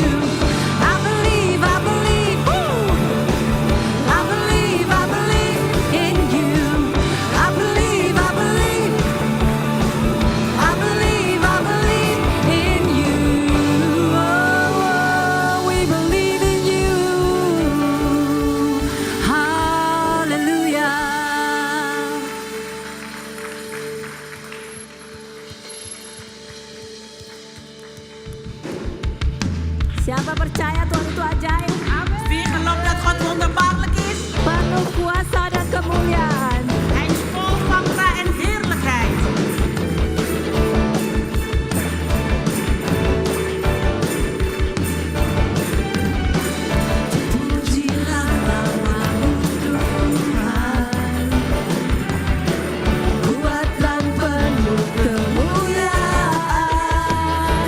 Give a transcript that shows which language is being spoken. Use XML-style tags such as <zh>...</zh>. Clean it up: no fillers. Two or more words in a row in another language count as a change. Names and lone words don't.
<en>I believe, woo! I believe in you. I believe in you. Oh, we believe in you. Hallelujah.</en> <id>Siapa percaya Tuhan itu ajaib,</id> <nl>Wie gelooft dat God wonderbaarlijk is?</nl> <id>penuh kuasa dan kemuliaan.</id> <nl>Hij is vol fakta en heerlijkheid.</nl> <id>Pujilah namamu Tuhan, kuat dan penuh kemuliaan.</id>